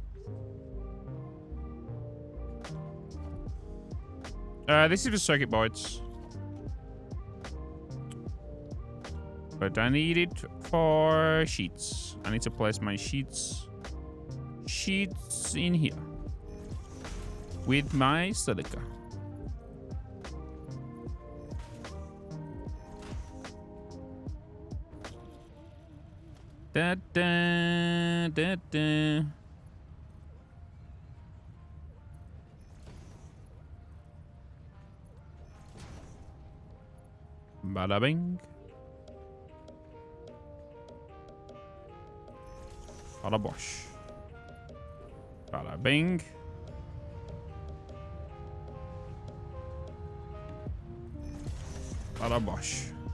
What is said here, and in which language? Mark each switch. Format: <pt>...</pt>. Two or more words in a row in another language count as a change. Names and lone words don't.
<en>This is for circuit boards. But I need it for sheets. I need to place my sheets in here with my silica. Da da da da. Bada bing. Bada bosh. Bada bing. Bada bosh.</en>